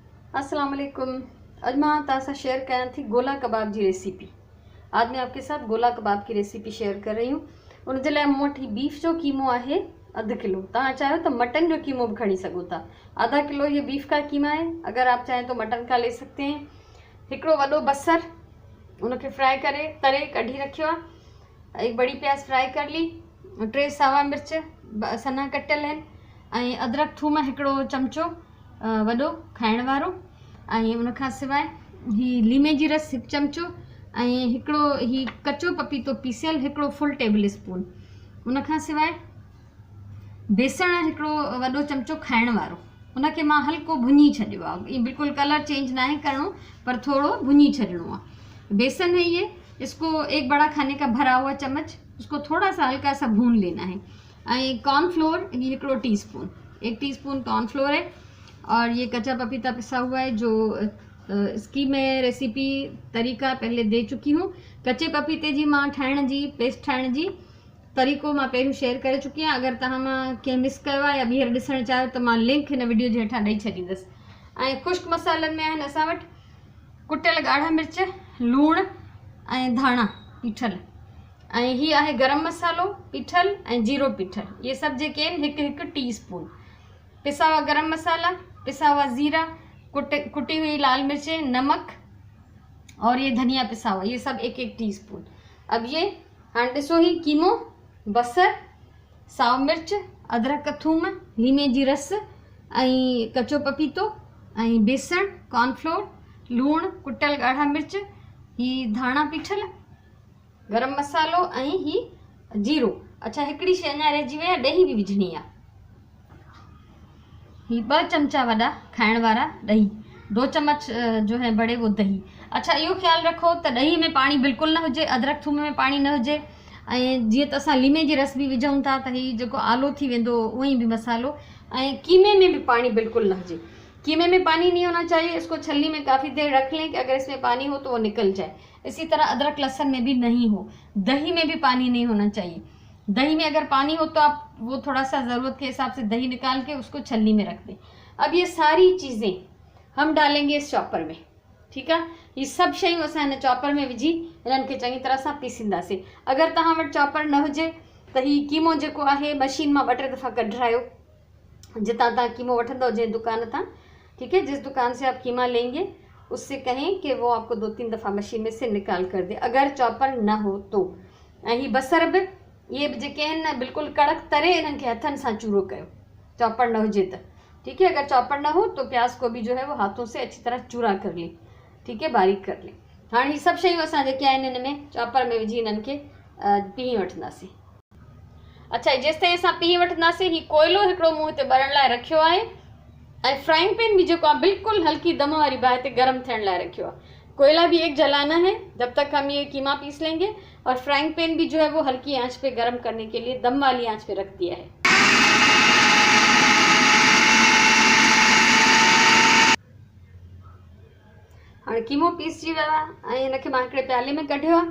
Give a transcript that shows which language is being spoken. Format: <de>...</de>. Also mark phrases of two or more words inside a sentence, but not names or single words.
<ar>السلام علیکم.</ar> <sd>अज मां तव्हां शेयर कयां थी गोला कबाब की रेसिपी।</sd> <ur>آج میں آپ کے ساتھ گولا کباب کی ریسپی شیئر کر رہی ہوں.</ur> <sd>उनजे लाइ मूं वटि बीफ जो कीमो आहे अधु किलो। तव्हां चाहो तो मटन जो कीमो भी खड़ी सघो था।</sd> <ur>آدھا کلو یہ بیف کا قیمہ ہے، اگر آپ چاہیں تو مٹن کا لے سکتے ہیں.</ur> <sd>हिकिड़ो वॾो बसर उनके फ्राई करे तरे कढी रखियो आहे।</sd> <ur>ایک بڑی پیاز فرائی کر لی.</ur> <sd>3 सावा मिर्च सन्ना कटियल आहिनि ऐं अदरक थूम हिकिड़ो चमचो वॾो खाइण वारो ऐं उन खां सवाइ ही लीमे जी रस 1 चमचो ऐं हिकिड़ो ही कचो पपीतो पीसियल हिकिड़ो</sd> <en>full table spoon.</en> <sd>उन खां सवाइ बेसण हिकिड़ो वॾो चमचो खाइण वारो, उनखे मां हल्को भुञी छॾियो आहे। बिल्कुलु कलर चेंज ना करणो पर थोड़ो भुञी छॾिणो आहे।</sd> <ur>بیسن ہے یہ، اس کو 1 بڑا کھانے کا بھرا ہوا چمچ، اس کو تھوڑا سا ہلکا سا بھون لینا ہے. اور کارن فلور یہ ھڪڙو ٹی اسپون، 1 ٹی اسپون کارن فلور ہے. اور یہ کچا پپیتا پسا ہوا ہے جو اس کی میں ریسپی طریقہ پہلے دے چکی ہوں.</ur> <sd>कच्चे पपीते जी मां ठाहिण जी पेस्ट ठाहिण जी तरीक़ो मां पहिरियों शेयर करे चुकी आहियां। अगर तव्हां मां कंहिं मिस कयो आहे या ॿीहर ॾिसणु चाहियो तो मां लिंक हिन वीडियो जे हेठां ॾेई छॾींदसि। ऐं ख़ुश्क मसालनि में आहिनि असां वटि कुटियल ॻाढ़ा मिर्च, लूणु ऐं धाणा पीठल, ऐं ही आहे गरम मसालो पीठल ऐं जीरो पीठल। ये सभु जेके आहिनि हिकु टीस्पून।</sd> <ur>پسا ہوا گرم مسالا، پسا ہوا زیرہ، کٹی ہوئی لال مرچیں، نمک اور یہ دھنیا پسا ہوا، یہ سب 1-1 ٹی اسپون.</ur> <sd>अब ये हाँ ॾिसो ही कीमो, बसर, साओ मिर्च, अदरक थूम, लीमे जी रस ऐं कचो पपीतो ऐं बेसण, कॉर्नफ्लोर, लूणु, कुटियल ॻाढ़ा मिर्च, ही धाणा पीठल, गरम मसालो ऐं ही जीरो। अच्छा हिकिड़ी शइ अञा रहिजी वई आहे, ॾही बि विझणी आहे। ही 2 चमचा वड़ा खाइण वाला दही,</sd> <ur>2 چمچ جو ہے بڑے وہ دہی.</ur> <sd>अच्छा यो ख्याल रखो तो दही में पानी बिल्कुल ना हुजे, अदरक थूम में पानी न हुजे। ऐं जीअं त असां लीमे जी रस भी विझूं था त ही जेको आलो थी वेंदो उहीं भी मसालो। ऐं कीमे में भी पानी बिल्कुल न हुजे।</sd> <ur>قیمے میں پانی نہیں ہونا چاہیے. اس کو چھلنی میں کافی دیر رکھ لیں کہ اگر اس میں پانی ہو تو وہ نکل جائے. اسی طرح ادرک لہسن میں بھی نہیں ہو۔ دہی میں بھی پانی نہیں ہونا چاہیے. دہی میں اگر پانی ہو تو آپ وہ تھوڑا سا ضرورت کے حساب سے دہی نکال کے اس کو چھلنی میں رکھ دیں. اب یہ ساری چیزیں ہم ڈالیں گے اس چاپر میں، ٹھیک ہے.</ur> <sd>ये सब शयूं असां हिन चॉपर में विझी इन्हनि खे चङी तरह सां पीसींदासीं। अगर तव्हां वटि चॉपर न हुजे त ही कीमो जेको आहे मशीन मां 2-3 दफ़ा कढायो, जितां तव्हां कीमो वठंदव जंहिं दुकान तां,</sd> <ur>ٹھیک ہے. جس دکان سے آپ قیمہ لیں گے اس سے کہیں کہ وہ آپ کو 2-3 دفعہ مشین میں سے نکال کر دے، اگر چاپر نہ ہو تو.</ur> <sd>ऐं ही बसर भी ये जेके आहिनि न बिल्कुलु कड़क तरे इन्हनि खे हथनि सां चूरो कयो, चॉपर न हुजे त,</sd> <ur>ٹھیک ہے. اگر چاپر نہ ہو تو پیاز کو بھی جو ہے وہ ہاتھوں سے اچھی طرح چورا کر لے، ٹھیک ہے، باریک کر لے.</ur> <sd>हाँ ये सब शयूं असां जेके आहिनि हिन में चॉपर में विझी इन्हनि खे पीही वठंदासीं। अच्छा जेसिताईं असां पीही वठंदासीं, ही कोयलो हिकिड़ो मूं हिते ॿरण लाइ रखियो आहे ऐं</sd> <en>frying pan</en> <sd>भी जेको आहे बिल्कुलु हल्की दम वारी बाहि ते गरम थियण लाइ रखियो आहे।</sd> <ur>کوئلہ بھی ایک جلانا ہے جب تک ہم یہ قیمہ پیس لیں گے، اور</ur> <en>frying pan</en> <ur>بھی جو ہے وہ ہلکی آنچ پہ گرم کرنے کے لیے دم والی آنچ پہ رکھ دیا ہے.</ur> <sd>हाँ कीमो पीसजी वियो आहे ऐं हिनखे मां हिकिड़े प्याले में कढियो आहे।</sd>